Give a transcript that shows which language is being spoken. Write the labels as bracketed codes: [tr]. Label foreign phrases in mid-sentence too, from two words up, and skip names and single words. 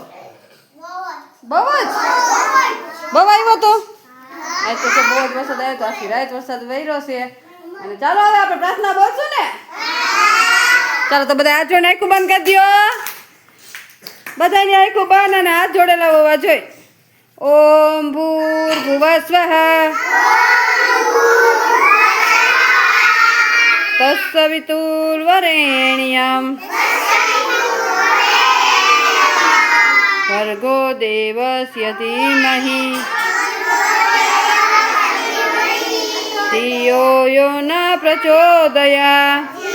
[gu] બહુ આવ્યો હતો? આજ તો બહુ જ વરસાદ આવ્યો હતો, આખી રાત વરસાદ વહ્યો છે। અને ચાલો હવે આપણે પ્રાર્થના બોલશું ને? ચાલો તો બધા હાથ જોડે આંખું બંધ કરી દો। બધાની આંખું બંધ અને હાથ જોડેલા હોવા જોઈએ। [sa] ओम भूर्भुवस्वः तत्सवितुर्वरेण्यं भर्गो देवस्य धीमहि धियो यो न प्रचोदयात्।